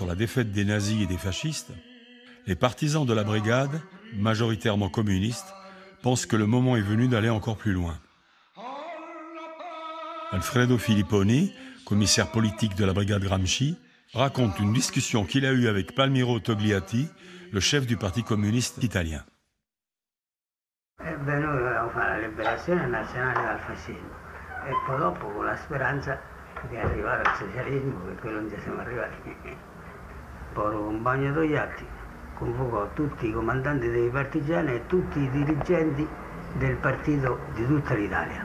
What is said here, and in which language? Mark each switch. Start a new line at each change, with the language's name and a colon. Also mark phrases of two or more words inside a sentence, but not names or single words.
French: la défaite des nazis et des fascistes, les partisans de la brigade, majoritairement communistes, pensent que le moment est venu d'aller encore plus loin. Alfredo Filipponi, commissaire politique de la brigade Gramsci, raconte une discussion qu'il a eue avec Palmiro Togliatti, le chef du Parti communiste italien.
Italian: Noi volevamo fare la liberazione nazionale dal fascismo e poi dopo con la speranza di arrivare al socialismo, che quello non ci siamo arrivati. Poi Compagno Togliatti convocò tutti i comandanti dei partigiani e tutti i dirigenti del partito di tutta l'Italia.